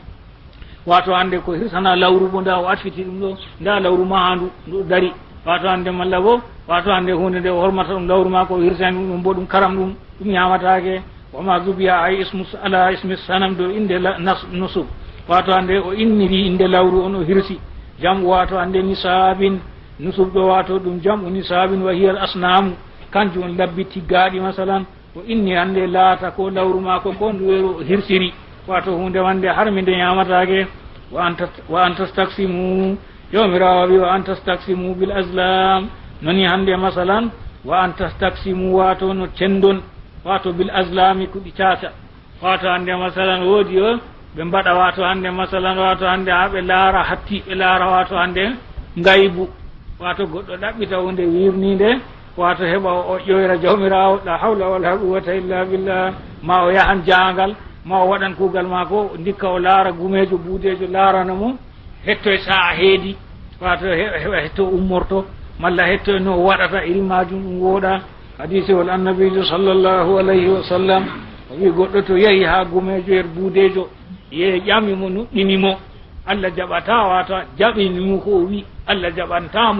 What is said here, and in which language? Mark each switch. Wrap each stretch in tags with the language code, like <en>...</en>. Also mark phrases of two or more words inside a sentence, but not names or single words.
<ff>wato hande ko hirsana lawru bo nda o atfiti ɗum ɗo nda lawru ma ha ndu dari wato hande malla bo wato hande hunde nde o hormata ɗum lawru ma ko hirsani ɗum bo ɗum karam ɗum ñamatake</ff> <ar>وما ذبح أي على اسم صنم</ar> <ff>do inde nusub wato hande o inniri inde lawru on o hirsi jam wato hande nisabin nusub ɗo wato ɗum jam'u nisabin</ff> <ar>وهي الأصنام</ar> <ff>kanjum on labbi tiggaɗi masalan o inni hande laata ko lawru ma ko ndu weru hirsiri wato hunde wande harmi nde ñamatake</ff> <ar>وأن تستقسموا</ar> <ff>yomirawa wi</ff> <ar>وأن تستقسموا بالأزلام</ar> <ff>noni hande masalan</ff> <ar>وأن تستقسموا</ar> <ff>wato no cendon wato</ff> <ar>بالأزلام</ar> <ff>kuɗi caca wato hande masalan woodi o ɓe mbaɗa wato hande masalan wato hande ha ɓe laara hatti ɓe laara wato hande ngaybu wato goɗɗo ɗaɓɓita hunde wirnide wato heɓa o ƴoyra jawmirawo</ff> <ar>لا حول ولا قوة إلا بالله</ar> <ff>ma o yahan jangal ma o waɗan kuugal mako ndikka o laara gumejo buudejo laarana mo hetto e sa'a heedi wato heɓa hetto ummorto malla hetto no waɗata iri majum ɗum wooɗa hadise wol annabijo</ff> <ar>صلى الله عليه وسلم</ar> <ff>o wi goɗɗo to yeehi ha gumejo yer buudejo ye ƴamimo nuɗɗinimo Allah jaɓata wato jaɓinimo ko o wi Allah jaɓantamo</ff>